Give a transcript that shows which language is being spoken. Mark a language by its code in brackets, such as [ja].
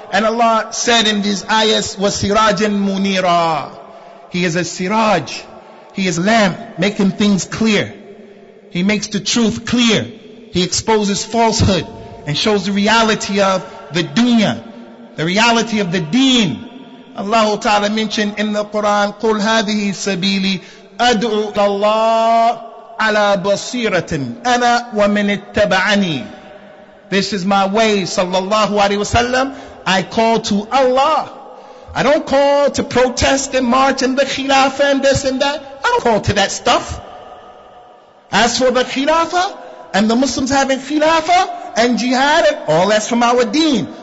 [en] And Allah said in these ayahs, [ar] وَسِرَاجًا مُنِيرًا. [en] He is a siraj. He is a lamp, making things clear. He makes the truth clear. He exposes falsehood and shows the reality of the dunya, the reality of the deen. Allah Ta'ala mentioned in the Quran, [ar] قُلْ هَذِهِ سَبِيلِي أَدْعُو اللَّهِ عَلَى بَصِيرَةٍ أَنَا وَمِنِ اتَّبَعَنِي. [en] This is my way, sallallahu alaihi wasallam. I call to Allah. I don't call to protest and march and the khilafah and this and that. I don't call to that stuff. As for the khilafah and the Muslims having khilafah and jihad, all that's from our deen.